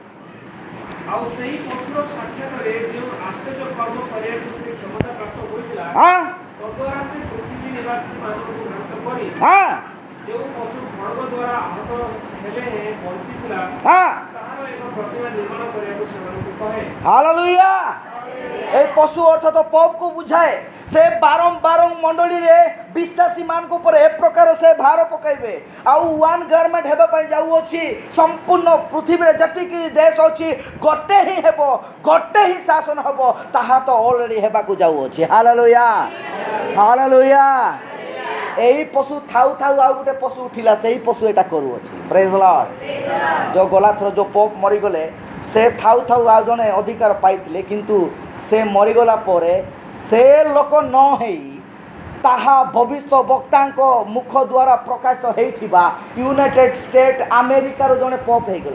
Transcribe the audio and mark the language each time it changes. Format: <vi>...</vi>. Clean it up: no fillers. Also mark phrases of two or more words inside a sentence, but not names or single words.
<or>ଆଉ ସେହି ପଶୁର ସାକ୍ଷାତରେ ଯେଉଁ ଆଶ୍ଚର୍ଯ୍ୟ କର୍ମ କରିବାକୁ ସେ କ୍ଷମତା ପ୍ରାପ୍ତ ହୋଇଥିଲା, ତଦ୍ୱାରା ସେ ପୃଥିବୀ ନିବାସୀ ମାନଙ୍କୁ ଭ୍ରାନ୍ତ କରି ଯେଉଁ ପଶୁ ଖଡ଼ଗ ଦ୍ୱାରା ଆହତ ହେଲେ ବଞ୍ଚିଥିଲା ତାହାର ଏକ ପ୍ରତିମା ନିର୍ମାଣ କରିବାକୁ ସେମାନଙ୍କୁ କହେ। ହାଲେଲୁୟା। ଏହି ପଶୁ ଅର୍ଥାତ୍ ପୋପକୁ ବୁଝାଏ। ସେ ବାରମ୍ବାର ମଣ୍ଡଳୀରେ ବିଶ୍ୱାସୀ ମାନଙ୍କ ଉପରେ ଏ ପ୍ରକାର ସେ ଭାର ପକାଇବେ। ଆଉ</or> <en>one government</en> <or>ହେବା ପାଇଁ ଯାଉଅଛି। ସମ୍ପୂର୍ଣ୍ଣ ପୃଥିବୀରେ ଯେତିକି ଦେଶ ଅଛି ଗୋଟେ ହିଁ ହେବ, ଗୋଟେ ହିଁ ଶାସନ ହେବ। ତାହା ତ ଅଲରେଡ଼ି ହେବାକୁ ଯାଉଅଛି। ହାଲେଲୁୟା। ହାଲେଲୁୟା। ଏହି ପଶୁ ଥାଉ ଥାଉ ଆଉ ଗୋଟେ ପଶୁ ଉଠିଲା, ସେଇ ପଶୁ ଏଇଟା କରୁଅଛି।</or> <en>praise the Lord.</en> <or>ଯେଉଁ ଗଲାଥର ଯେଉଁ ପୋପ୍ ମରିଗଲେ ସେ ଥାଉ ଥାଉ ଆଉ ଜଣେ ଅଧିକାର ପାଇଥିଲେ, କିନ୍ତୁ ସେ ମରିଗଲା ପରେ ସେ ଲୋକ ନ ହେଇ ତାହା ଭବିଷ୍ୟ ବକ୍ତାଙ୍କ ମୁଖ ଦ୍ୱାରା ପ୍ରକାଶିତ ହେଇଥିବା ୟୁନାଇଟେଡ୍ ଷ୍ଟେଟ୍ ଆମେରିକାର ଜଣେ ପୋପ୍ ହେଇଗଲେ।</or>